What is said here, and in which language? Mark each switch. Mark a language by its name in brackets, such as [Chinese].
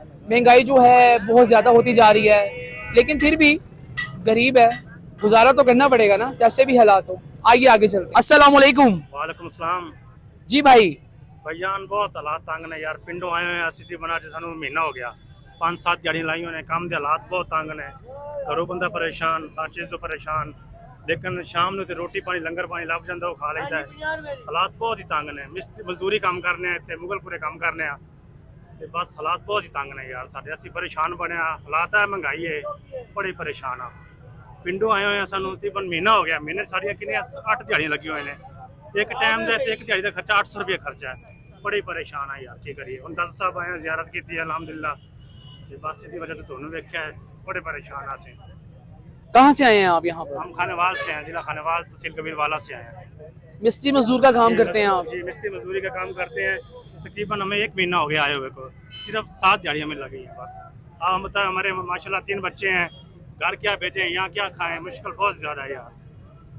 [Hindi] महंगाई जो है बहुत ज़्यादा होती जा रही है, लेकिन फिर भी गरीब है, गुजारा तो करना पड़ेगा ना, जैसे भी हालात हो। आइए आगे चलते। अस्सलाम वालेकुम। वालेकुम सलाम जी भाई, [Punjabi] भाईजान, बहुत हालात तंग ने यार। पिंडों आए हुए स्थिति बना के सानू महीना हो गया, 5-7 गाड़ियां लाई हुई ने, काम के हालात बहुत तंग ने, घरों बंदा परेशान, हर चीज़ तो परेशान। लेकिन शाम ਨੂੰ ਤੇ ਰੋਟੀ ਪਾਣੀ ਲੰਗਰ ਪਾਣੀ ਲੱਭ ਜਾਂਦਾ, ਉਹ ਖਾ ਲੈਂਦਾ ਹੈ। ਹਾਲਾਤ ਬਹੁਤ ਹੀ ਤੰਗ ਨੇ, ਮਜ਼ਦੂਰੀ ਕੰਮ ਕਰਨੇ ਆ ਇੱਥੇ, ਮੁਗਲਪੁਰੇ ਕੰਮ ਕਰਨੇ ਆ ਤੇ ਬਸ ਹਾਲਾਤ ਬਹੁਤ ਹੀ ਤੰਗ ਨੇ ਯਾਰ ਸਾਡੇ। ਅਸੀਂ ਪਰੇਸ਼ਾਨ ਬਣਿਆ, ਹਾਲਾਤ ਹੈ, ਮਹਿੰਗਾਈ ਹੈ, ਬੜੇ ਪਰੇਸ਼ਾਨ ਆ। ਪਿੰਡੋਂ ਆਏ ਹੋਏ ਆ, ਸਾਨੂੰ ਤਕਰੀਬਨ ਮਹੀਨਾ ਹੋ ਗਿਆ। ਮਹੀਨੇ ਸਾਡੀਆਂ ਕਿੰਨੀਆਂ 8 ਦਿਹਾੜੀਆਂ ਲੱਗੀਆਂ ਹੋਏ ਨੇ। ਇੱਕ ਟਾਈਮ ਦਾ ਤੇ ਇੱਕ ਦਿਹਾੜੀ ਦਾ ਖਰਚਾ 800 ਰੁਪਏ ਖਰਚਾ ਹੈ। ਬੜੇ ਪਰੇਸ਼ਾਨ ਆ ਯਾਰ, ਕੀ ਕਰੀਏ। ਹੁਣ ਦਾਦਾ ਸਾਹਿਬ ਆਏ, ਜ਼ਿਆਰਤ ਕੀਤੀ ਹੈ ਅਲਹਮਦੁਲਿल्लाह ਤੇ ਬਸ ਇਹਦੀ ਵਜ੍ਹਾ ਤੋਂ ਤੁਹਾਨੂੰ ਵੇਖਿਆ ਹੈ, बड़े परेशान आ से। [Hindi] कहाँ से आए हैं आप यहाँ पर? हम खानेवाल से हैं, जिला खानेवाल तहसील कबीरवाला से आए हैं। मिस्त्री मजदूर का काम करते हैं आप? जी, मिस्त्री मजदूरी का काम करते हैं। तकरीबन हमें 1 महीना हो गया आए हुए को, सिर्फ 7 दिहाड़ियाँ हमें लगी हैं बस। अब हम बताए, हमारे माशाल्लाह 3 बच्चे हैं, घर क्या बेचें, यहाँ क्या खाएं, मुश्किल बहुत ज़्यादा है यार।